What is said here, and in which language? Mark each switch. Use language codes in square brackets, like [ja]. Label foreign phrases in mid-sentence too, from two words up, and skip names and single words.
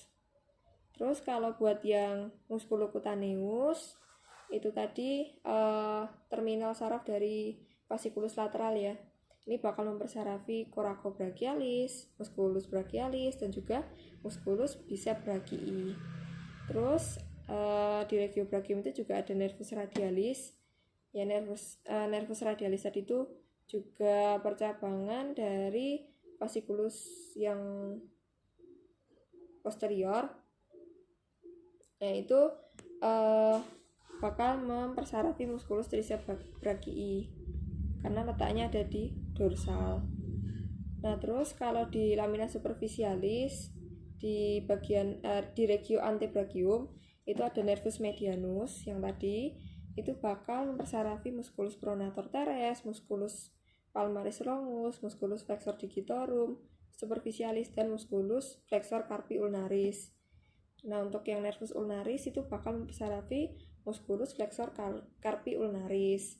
[id] Terus kalau buat yang musculocutaneus itu tadi terminal saraf dari vasikulus lateral ya. Ini bakal mempersarafi coracobrachialis, musculus brachialis dan juga musculus bicebrachii. Terus di regio brachium itu juga ada nervus radialis. Ya, nervus radialis tadi itu juga percabangan dari vasikulus yang posterior. Nah, itu bakal mempersarafi musculus triceps brachii karena letaknya ada di dorsal. Nah, terus kalau di lamina superficialis di bagian di regio antebrachium itu ada nervus medianus yang tadi itu bakal mempersarafi musculus pronator teres, musculus palmaris longus, musculus flexor digitorum superficialis dan musculus flexor carpi ulnaris. Nah, untuk yang nervus ulnaris itu bakal mempersarafi musculus flexor carpi ulnaris.